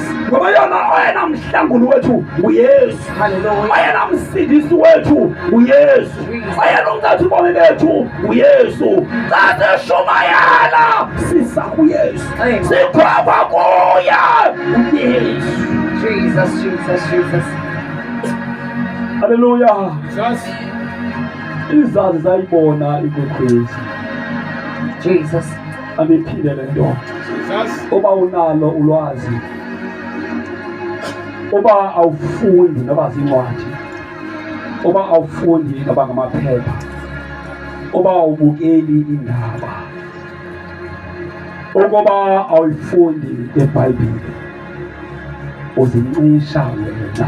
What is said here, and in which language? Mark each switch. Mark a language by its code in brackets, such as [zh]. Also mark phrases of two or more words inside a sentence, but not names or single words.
[xh] Ngoba oyena mhlanguli wethu nguYesu. Hallelujah. Oyena msindisi wethu nguYesu. Oyena ungathi ubomi bethu nguYesu. Xa sishumayela sisa kuYesu. Amen. Sikhwapha kuye uYesu. Jesus, Jesus, Jesus. Haleluya. Jesus. Izazi zayibona ikwekwezi. Jesus. Andiphinde le nto. Jesus. Uba unalo ulwazi, uba awufundi noba zincwadi, uba awufundi noba ngamaphepha, uba awubukeli indaba, ukuba awuyifundi iBhayibhile, uzincisha wena